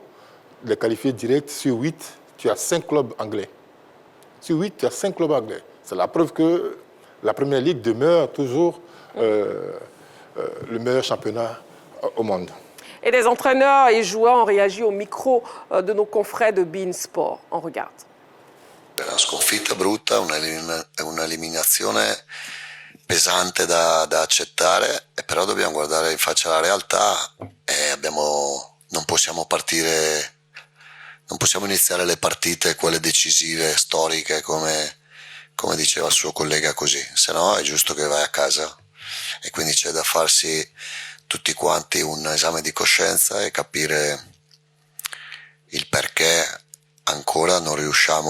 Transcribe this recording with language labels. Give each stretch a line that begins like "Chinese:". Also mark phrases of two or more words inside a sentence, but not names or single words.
French: Les qualifiés directs, sur 8, tu as 5 clubs anglais. Sur 8, tu as 5 clubs anglais. C'est la preuve que la Première Ligue demeure toujours le meilleur championnat au monde. Et les entraîneurs et joueurs ont réagi au micro de nos confrères de beIN Sport. On regarde.
Italian: Una sconfitta brutta, un'eliminazione pesante da accettare, però dobbiamo guardare in faccia la realtà e non possiamo iniziare le partite, quelle decisive, storiche, come diceva il suo collega così, se no è giusto che vai a casa, e quindi c'è da farsi tutti quanti un esame di coscienza e capire il perché ancora non riusciamo.